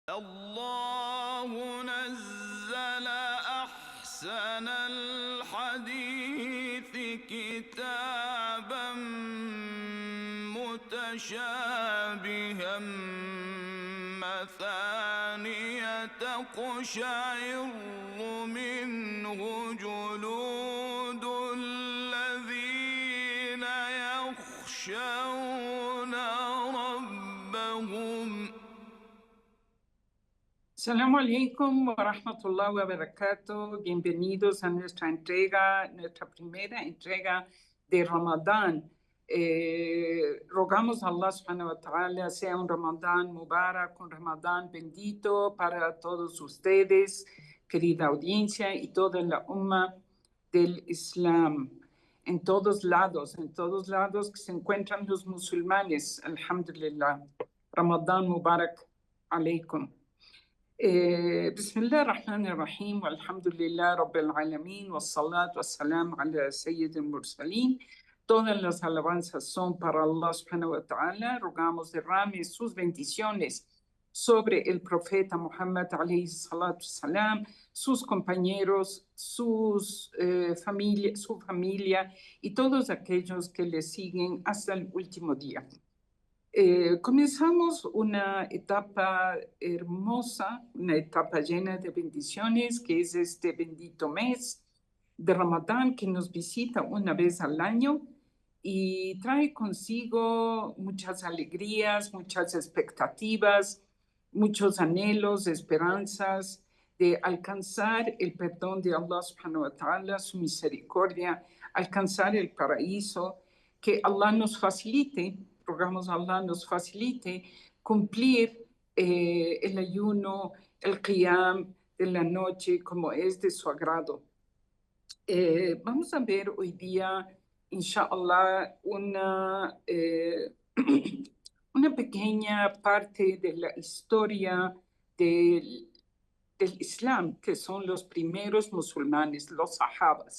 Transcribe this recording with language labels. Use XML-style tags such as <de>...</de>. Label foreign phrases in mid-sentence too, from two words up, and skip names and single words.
<ar>الله نزل أحسن الحديث كتابا متشابها مثانية تقشعر منه جلود الذين يخشون ربهم. السلام عليكم ورحمة الله وبركاته.</ar> <es>Bienvenidos a nuestra primera entrega de Ramadán. Rogamos a Allah</es> <ar>سبحانه وتعالى</ar> <es>sea un Ramadán mubarak, un Ramadán bendito para todos ustedes, querida audiencia, y toda la umma del Islam. En todos lados que se encuentran los musulmanes, alhamdulillah.</es> <ar>رمضان مبارك عليكم. بسم الله الرحمن الرحيم والحمد لله رب العالمين والصلاة والسلام على سيد المرسلين.</ar> <es>Todas las alabanzas son para Allah</es> <ar>سبحانه وتعالى.</ar> <es>Rogamos derrame sus bendiciones sobre el profeta Muhammad</es> <ar>عليه الصلاة السلام,</ar> <es>sus compañeros, su familia y todos aquellos que le siguen hasta el último día. Comenzamos una etapa hermosa, una etapa llena de bendiciones, que es este bendito mes de Ramadán que nos visita una vez al año y trae consigo muchas alegrías, muchas expectativas, muchos anhelos, esperanzas de alcanzar el perdón de Allah</es> <ar>سبحانه وتعالى,</ar> <es>su misericordia, alcanzar el paraíso, que Allah nos facilite. Rogamos a Allah nos facilite cumplir el ayuno, el qiyam de la noche como es de su agrado. Vamos a ver hoy día, inshallah, una pequeña parte de la historia del Islam, que son los primeros musulmanes, los sahabas.</es>